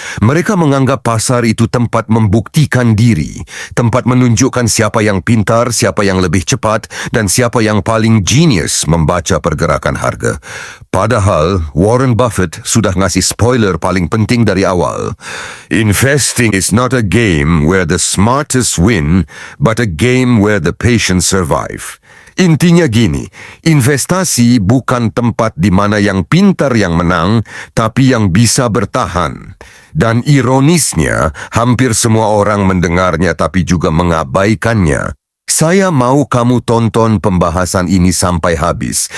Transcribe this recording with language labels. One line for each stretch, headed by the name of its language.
Indonesian: Mereka menganggap pasar itu tempat membuktikan diri, tempat menunjukkan siapa yang pintar, siapa yang lebih cepat, dan siapa yang paling genius membaca pergerakan harga. Padahal Warren Buffett sudah ngasih spoiler paling penting dari awal.
English: Investing is not a game where the smartest win, but a game where the patient survive.
Indonesian: Intinya gini, investasi bukan tempat di mana yang pintar yang menang, tapi yang bisa bertahan. Dan ironisnya, hampir semua orang mendengarnya tapi juga mengabaikannya. Saya mau kamu tonton pembahasan ini sampai habis.